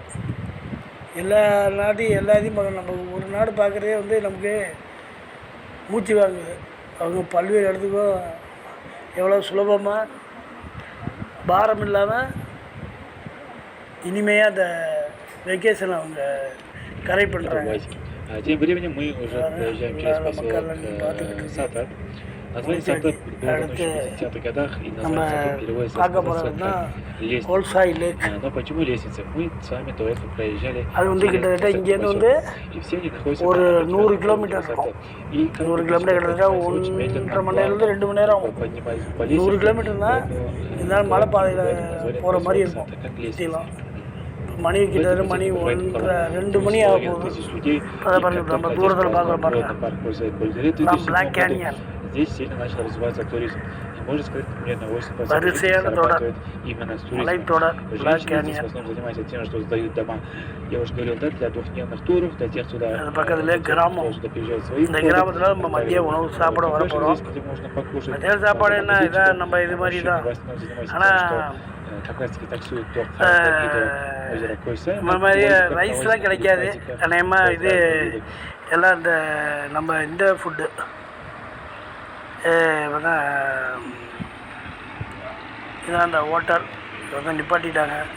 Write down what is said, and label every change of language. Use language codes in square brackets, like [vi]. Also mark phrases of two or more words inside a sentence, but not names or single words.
[ta] எல்லா நாட்டையும் எல்லாத்தையும் பார்க்கணும். நம்ம ஒரு நாடு பார்க்குறதே வந்து நமக்கு மூச்சு வாங்குது. அவங்க பல்வேறு இடத்துக்கும் எவ்வளோ சுலபமாக பாரம் இல்லாமல் இனிமையாக அந்த வெக்கேஷனை அவங்க கரை பண்ணுறாங்க. [ru] Тем временем мы уже проезжаем через поселок Сатар. Название Сатар было в 80-х годах, и название Сатар переводится как лестница. Но почему лестница? Мы с вами до этого проезжали через поселок, и все они находятся [ta] ஒரு 100 கிலோமீட்டர் இருக்கும். 100 கிலோமீட்டர் கிட்டத்தட்ட 1.5 மணி நேரம்லேருந்து 2 மணி நேரம் ஆகும். 100 கிலோமீட்டர்னா இருந்தாலும் மலை பாதையில் போகிற மாதிரி இருக்கும். சுற்றிலாம் மணி கிட்டத்தட்ட மணி 1:30 2 மணி ஆக போகுது. அதை பாருங்க, நம்ம தூரத்தில் பார்க்குற பாருங்க பிளாக் கேனியன். [ru] Здесь сильно начал развиваться туризм. И можно сказать, примерно 80% зарабатывают именно с туризма. Женщины здесь в основном занимаются тем, что сдают дома. Я уже говорил, да, для двухдневных туров, для тех, кто сюда приезжает своим. [ta] இந்த கிராமத்தில் நம்ம மதிய உணவு சாப்பிட வர போகிறோம். மதிய சாப்பாடு என்ன இதான் நம்ம இது மாதிரி தான். ஆனால் இந்த மாதிரி ரைஸ்லாம் கிடைக்காது. அநேகமாக இது எல்லாம் இந்த நம்ம இந்த ஃபுட்டு இதான் அந்த ஹோட்டல் வந்து நிப்பாட்டிட்டாங்க.